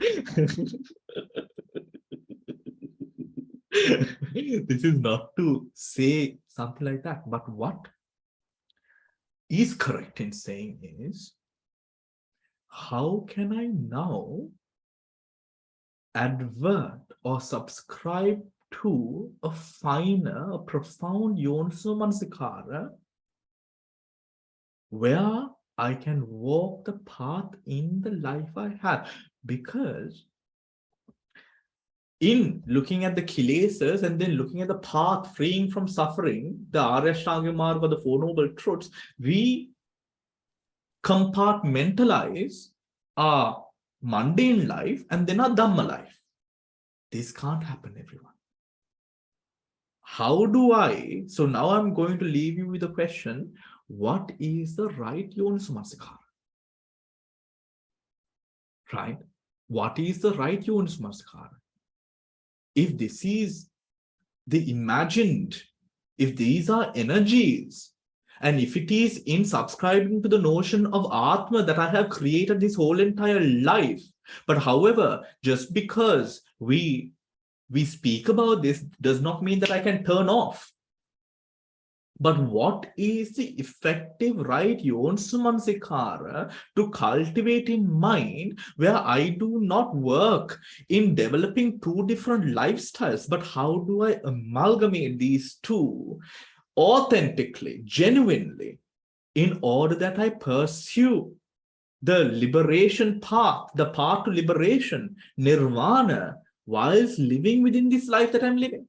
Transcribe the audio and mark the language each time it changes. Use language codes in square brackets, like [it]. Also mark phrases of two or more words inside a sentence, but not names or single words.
[en] This is not to say something like that. But what is correct in saying is, how can I now advert or subscribe to a finer, a profound [pi] yoniso manasikara [en] where I can walk the path in the life I have? Because in looking at the kilesas and then looking at the path freeing from suffering, the [sa] Arya Ashtanga Marga, [en] the Four Noble Truths, we compartmentalize our mundane life and then our Dhamma life. This can't happen, everyone. How do I? So now I'm going to leave you with a question. What is the right [pi] yoniso manasikara? [en] Right? What is the right [pi] yoniso manasikara? [en] If this is the imagined, if these are energies, and if it is in subscribing to the notion of Atma that I have created this whole entire life, but however, just because we speak about this does not mean that I can turn off. But what is the effective right [pi] yoniso manasikara [en] to cultivate in mind where I do not work in developing two different lifestyles, but how do I amalgamate these two authentically, genuinely, in order that I pursue the liberation path, the path to liberation, nirvana, whilst living within this life that I'm living?